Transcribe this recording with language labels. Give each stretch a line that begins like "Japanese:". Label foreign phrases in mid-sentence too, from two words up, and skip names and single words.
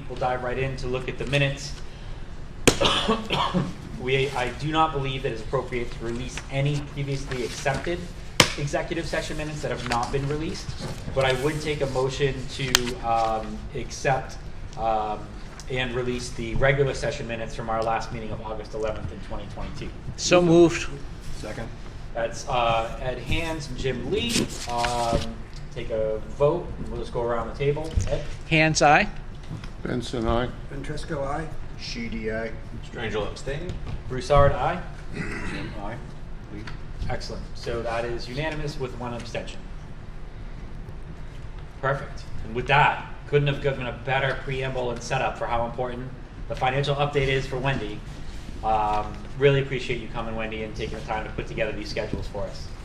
English: We'll dive right in to look at the minutes. I do not believe that it's appropriate to release any previously accepted executive session minutes that have not been released, but I would take a motion to accept and release the regular session minutes from our last meeting of August 11th in 2022. So moved. Second. That's Ed Hands and Jim Lee. Take a vote, and we'll just go around the table. Ed? Hands, aye. Benson, aye. Ventresco, aye. Sheedy, aye. Strangel abstaining. Broussard, aye. Jim, aye. Lee. Excellent. So that is unanimous with one abstention. Perfect. And with that, couldn't have given a better preamble and setup for how important the financial update is for Wendy. Really appreciate you coming, Wendy, and taking the time to put together these schedules for us.